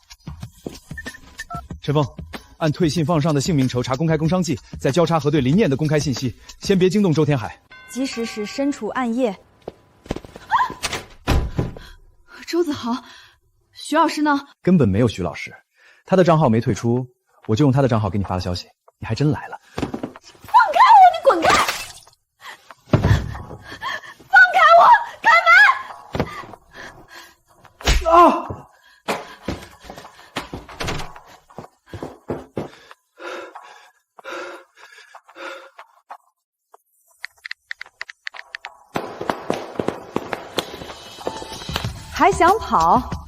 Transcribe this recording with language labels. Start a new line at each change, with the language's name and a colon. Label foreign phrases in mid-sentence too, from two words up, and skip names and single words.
Chinese: 陈峰，按退信放上的姓名筹查公开工商记，再交叉核对林念的公开信息，先别惊动周天海。即使是身处暗夜。周子豪，徐老师呢？根本没有徐老師，他的賬號沒退出，我就用他的賬號給你發了消息。你還真來了。放開我，你滾開！放開我，開門！啊！還想跑？